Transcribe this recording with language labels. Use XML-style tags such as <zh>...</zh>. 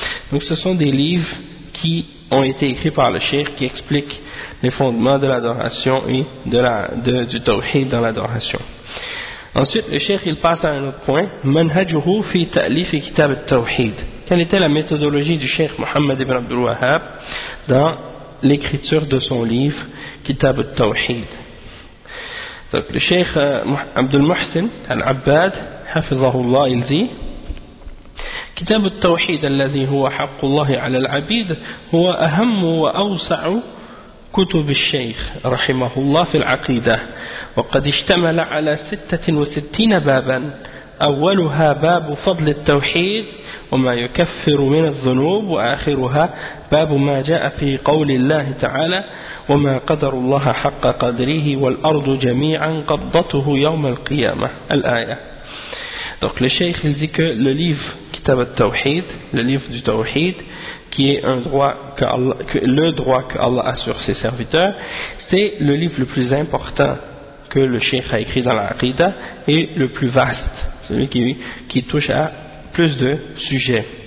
<fr>Donc ce sont des livres qui ont été écrits par le shaykh, qui expliquent les fondements de l'adoration et du tawhid dans l'adoration. Ensuite, le shaykh il passe à un autre point.</fr> <ar>Manhajuhu fi ta'lif kitab al-tawhid.</ar> <fr>Quelle était la méthodologie du shaykh Muhammad ibn Abdul Wahhab dans l'écriture de son livre Kitab al-tawhid? Donc le shaykh Abdul Muhsin al-Abbad, hafizahullah, il dit:</fr> <ar>كتاب التوحيد الذي هو حق الله على العبيد هو أهم وأوسع كتب الشيخ رحمه الله في العقيدة، وقد اشتمل على 66 بابا، أولها باب فضل التوحيد وما يكفر من الذنوب، وآخرها باب ما جاء في قول الله تعالى: وما قدر الله حق قدره والأرض جميعا قبضته يوم القيامة الآية.</ar> <fr>Donc le cheikh il dit que le livre Kitab al-Tawhid, le livre du Tawhid, qui est le droit que Allah a sur ses serviteurs, c'est le livre le plus important que le cheikh a écrit dans la Aqidah et le plus vaste, celui qui touche à plus de sujets.</fr>